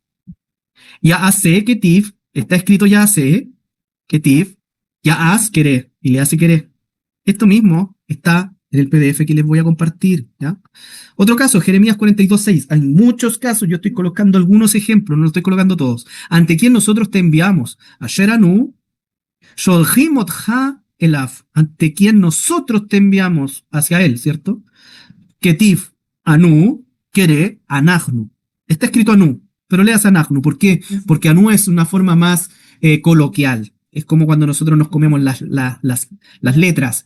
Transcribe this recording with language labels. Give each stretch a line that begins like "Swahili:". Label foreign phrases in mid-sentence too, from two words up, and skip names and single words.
Hebrew: Yaase ketiv,
Spanish: está escrito
Hebrew: Yaase ketiv, Yaas
Spanish: querer, y le hace querer. Esto mismo está en el PDF que les voy a compartir, ¿ya? Otro caso, Jeremías 42:6. Hay muchos casos, yo estoy colocando algunos ejemplos, no los estoy colocando todos. ¿Ante quién nosotros te enviamos?
Hebrew: Asher anu, sholchim otcha elaf.
Spanish: ¿Ante quién nosotros te enviamos hacia él, cierto?
Hebrew: Ketif, anu, kere, anachnu.
Spanish: Está escrito anu, pero leas anachnu. ¿Por qué? Porque anu es una forma más coloquial. Es como cuando nosotros nos comemos las letras.